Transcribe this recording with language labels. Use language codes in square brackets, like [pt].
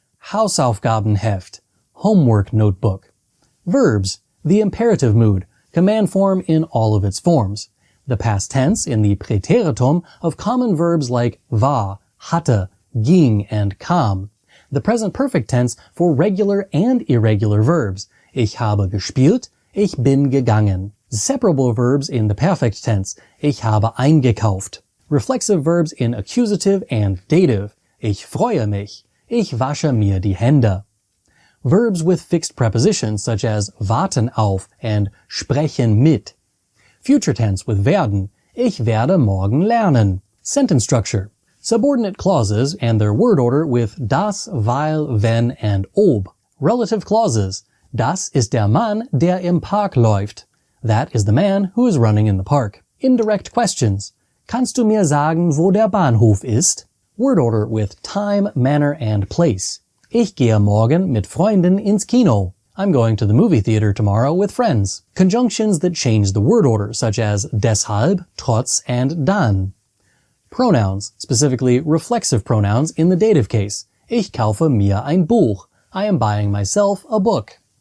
[en] Hausaufgabenheft, homework notebook. Verbs. The imperative mood, command form in all of its forms. The past tense in the Präteritum of common verbs like war, hatte, ging, and kam. The present perfect tense for regular and irregular verbs. [de] Ich habe gespielt, ich bin gegangen. [en] Separable verbs in the perfect tense. [de] Ich habe eingekauft. [en] Reflexive verbs in accusative and dative. [de] Ich freue mich. Ich wasche mir die Hände. [en] Verbs with fixed prepositions such as warten auf and sprechen mit. Future tense with [de] werden. Ich werde morgen lernen. [en] Sentence structure. Subordinate clauses and their word order with das, weil, wenn, and ob. Relative clauses. [de] Das ist der Mann, der im Park läuft. [en] That is the man who is running in the park. Indirect questions. [de] Kannst du mir sagen, wo der Bahnhof ist? [en] Word order with time, manner, and place. [de] Ich gehe morgen mit Freunden ins Kino. [en] I'm going to the movie theater tomorrow with friends. Conjunctions that change the word order, such as deshalb, trotz, and dann. Pronouns, specifically reflexive pronouns in the dative case. [de] Ich kaufe mir ein Buch. [en] I am buying myself a book.